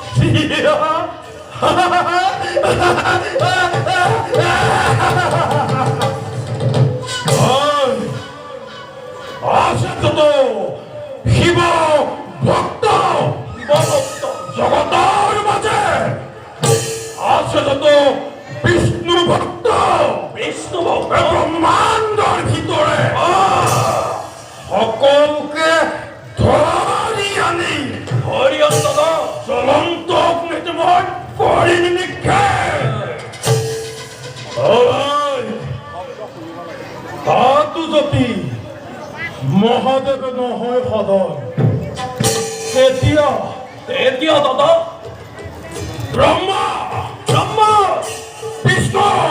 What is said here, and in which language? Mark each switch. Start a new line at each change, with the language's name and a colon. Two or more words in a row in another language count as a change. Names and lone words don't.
Assamese: শিৱ ভক্ত জগতৰ মাজে আছে যত বিষ্ণু ভক্ত ব্রহ্মাণ্ডৰ ভিতরে সকলকে ধরি আনি জ্বলন্ত অগ্নিতে মই কৰি তাতো যদি মহাদেৱ নহয় সদয় তেতিয়া দাদা ব্ৰহ্মা বিষ্ণু